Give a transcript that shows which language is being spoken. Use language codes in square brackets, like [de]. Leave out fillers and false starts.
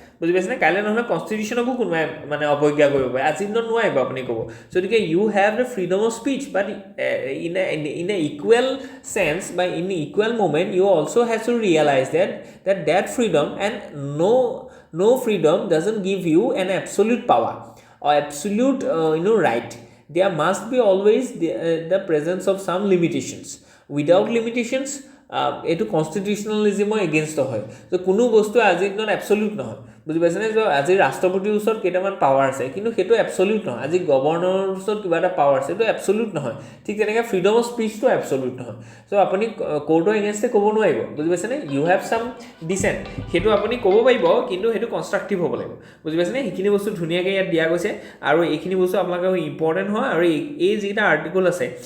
[as] বুজি পাইছেনে কাইলৈ নহ'লে কনষ্টিটিউশ্যনকো কোনোবাই মানে অৱজ্ঞা কৰিব পাৰে আজি দিনত নোৱাৰিব আপুনি ক'ব গতিকে [en] You have the freedom of speech but in a equal sense বা in equal moment you also have to realize that freedom and no freedom doesn't give you an absolute power or absolute right. There must be always the presence of some limitations. Without limitations [as] এইটো কনষ্টিটিউশ্যনেলিজিমৰ against হয় তো কোনো বস্তু আজিৰ দিনত এবছলিউট নহয় বুজি পাইছেনে যে আজি ৰাষ্ট্ৰপতিৰ ওচৰত কেইটামান পাৱাৰ আছে কিন্তু সেইটো এবছলিউট নহয় আজি গভৰ্ণৰৰ ওচৰত কিবা এটা পাৱাৰ আছে সেইটো এবছলিউট নহয় ঠিক তেনেকৈ ফ্ৰীডম অফ স্পীচটো এবছলিউট নহয় চ' আপুনি কোৰ্টৰ এগেইনষ্টে ক'ব নোৱাৰিব বুজি পাইছেনে [en] you have some decent [as] সেইটো আপুনি ক'ব পাৰিব কিন্তু সেইটো কনষ্ট্ৰাক্টিভ হ'ব লাগিব বুজি পাইছেনে সেইখিনি বস্তু ধুনীয়াকৈ ইয়াত দিয়া গৈছে আৰু এইখিনি বস্তু আপোনালোকৰ ইম্পৰ্টেণ্ট হয় আৰু এই যিকেইটা আৰ্টিকল আছে